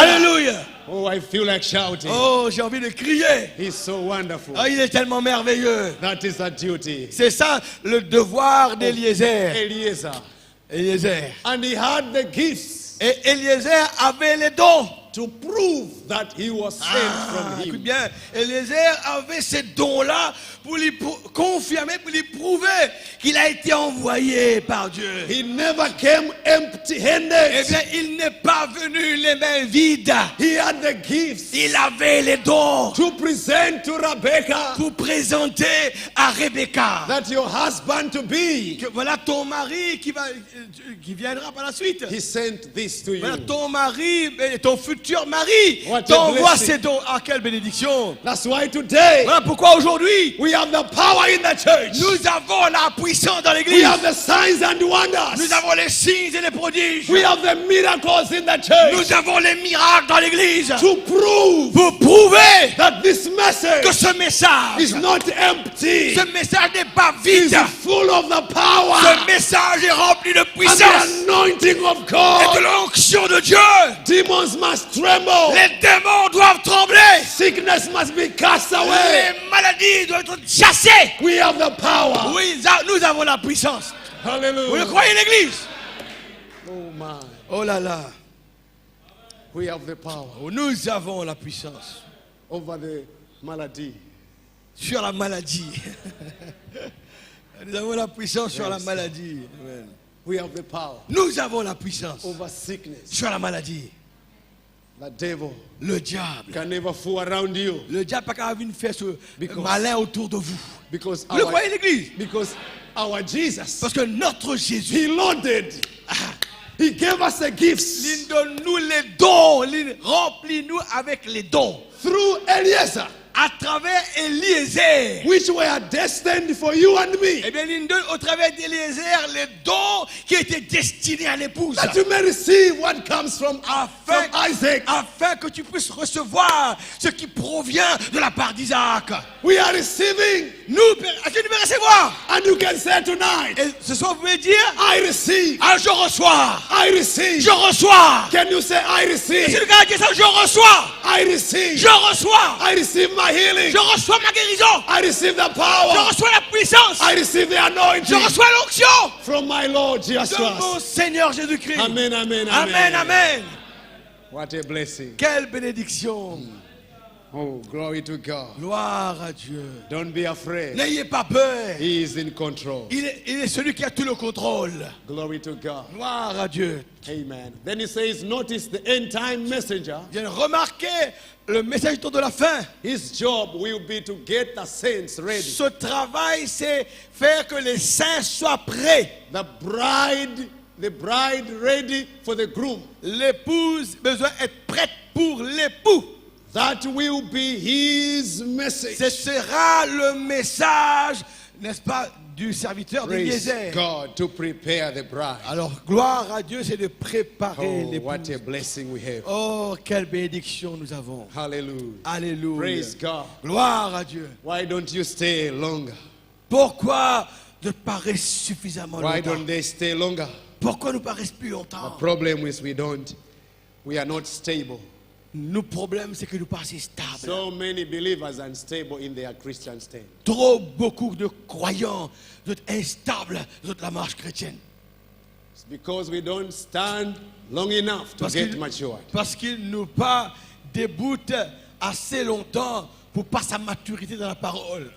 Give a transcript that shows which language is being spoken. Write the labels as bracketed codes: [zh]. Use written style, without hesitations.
[fr] Alléluia. [en] Oh, I feel like shouting. [fr] Oh, j'ai envie de crier. [en] He's so wonderful. [fr] Oh, il est tellement merveilleux. [en] That is our duty. [fr] C'est ça le devoir d'Eliezer. [en] Eliezer. [fr] Eliezer. [en] And he had the gifts [fr] Et Eliezer avait les dons. [en] to prove that he was sent from [fr] Écoute [en] him. [fr] bien, Eliezer avait ces dons-là pour lui confirmer, pour lui prouver qu'il a été envoyé par Dieu. [en] He never came [fr] Eh [en] empty-handed. [fr] bien, il n'est pas venu les mains vides. [en] He had the gifts [fr] Il avait les dons [en] to present to Rebecca [fr] pour présenter à Rebecca. [en] that your husband to be. [fr] Que voilà ton mari qui viendra par la suite. [en] He sent this to [fr] Voilà [en] you. [fr] ton mari, ton futur mari [en] What a [fr] t'envoie [en] blessing. [fr] ces dons. Ah, quelle bénédiction. [en] That's why today [fr] Voilà pourquoi aujourd'hui, [en] we have the power in the church. [fr] nous avons la puissance dans [en] We [fr] l'église. [en] have the signs and wonders. [fr] Nous avons les signes et les prodiges. [en] We have the miracles in the church [fr] Nous avons les miracles dans l'église. [en] to prove [fr] Pour prouver [en] that this [fr] que [en] message [fr] ce message, [en] is not empty. [fr] ce message n'est pas [en] It is [fr] vide. [en] full of the [fr] Ce [en] power [fr] message est rempli de [en] and [fr] puissance [en] the anointing of [fr] et de [en] God. [fr] l'onction de Dieu. [en] Demons must tremble. [fr] Les démons doivent trembler. [en] Sickness must be cast away. [fr] Les maladies doivent être chassées. [en] We have the power. [fr] Oui, nous avons la puissance. Vous le [en] Hallelujah. [fr] croyez, l'église? [en] Oh my. [fr] Oh là là. [en] We have the power [fr] Nous avons la puissance [en] over the malady. [fr] sur la maladie. Nous avons la puissance sur la maladie. [en] Amen. We have the power [fr] Nous avons la puissance [en] over sickness. [fr] sur la maladie. [en] The devil [fr] Le diable. [en] can never fool around you [fr] Le diable n'a pas venir faire ce [en] Because- [fr] malin autour de vous. [en] because [fr] Vous le [en] our, [fr] croyez, l'église? [en] because our Jesus, [fr] Parce que notre Jésus, [en] he loaded. He gave us the gifts [fr] il donne-nous les dons, il remplit-nous avec les dons. [en] through Eliezer, [fr] À travers Eliezer. [en] which were destined for you and me, [fr] Eh bien, il donne au travers d'Eliezer les dons qui étaient destinés à l'épouse. [en] that you may receive what comes from Isaac. [fr] Afin que tu puisses recevoir ce qui provient de la part d'Isaac. [en] We are receiving, [fr] Nous, est-ce que tu peux recevoir? [en] and you can say tonight, [fr] Et ce soir, vous pouvez dire, [en] I receive, [fr] ah, je reçois. [en] I receive. [fr] Je reçois. [en] Can you say, I [fr] C'est [en] receive, [fr] le gars qui dit ça, je reçois. [en] I receive, [fr] Je reçois. [en] I receive my healing, [fr] Je reçois ma guérison. [en] I receive the [fr] Je [en] power, [fr] reçois la puissance. [en] I receive the [fr] Je [en] anointing [fr] reçois l'onction [en] from my Lord Jesus [fr] de mon [en] Christ. [fr] Seigneur Jésus-Christ. [en] Amen, amen, [fr] Amen, amen. [en] What a blessing. [fr] Quelle bénédiction. [en] Oh, glory to God. [fr] Gloire à Dieu. [en] Don't be afraid. [fr] N'ayez pas peur. [en] He is in control. [fr] Il est celui qui a tout le contrôle. [en] Glory to God. [fr] Gloire à Dieu. [en] Amen. Then he says, notice the end time messenger. [fr] Bien remarquez le message de la fin. [en] His job will be to get the saints ready. [fr] Ce travail, c'est faire que les saints soient prêts. [en] The bride ready for the groom. [fr] L'épouse besoin d'être prête pour l'époux. [en] That will be his [fr] Ce [en] message. [fr] sera le message, n'est-ce pas, du serviteur de [en] Praise [fr] Eliezer. [en] God to prepare the bride. [fr] Alors, gloire à Dieu, c'est de préparer [en] Oh, [fr] les [en] what a blessing we have. [fr] Oh, quelle bénédiction nous avons. [en] Hallelujah. [fr] Alléluia. [en] Praise God. [fr] Gloire à Dieu. [en] Why don't you stay longer? [fr] Pourquoi ne pas rester suffisamment [en] Why [fr] longtemps? [en] don't they stay longer? [fr] Pourquoi ne pas rester plus [en] The [fr] longtemps? [en] problem is we are not stable. [fr] Le problème, c'est que nous ne sommes pas assez stables. [en] So many believers are unstable in their Christian stand. [fr] Trop beaucoup de croyants sont instables dans la marche chrétienne. [en] It's because we don't stand long enough to get matured. [fr] Parce qu'ils n'ont pas déboutent assez longtemps pour passer sa maturité dans la parole.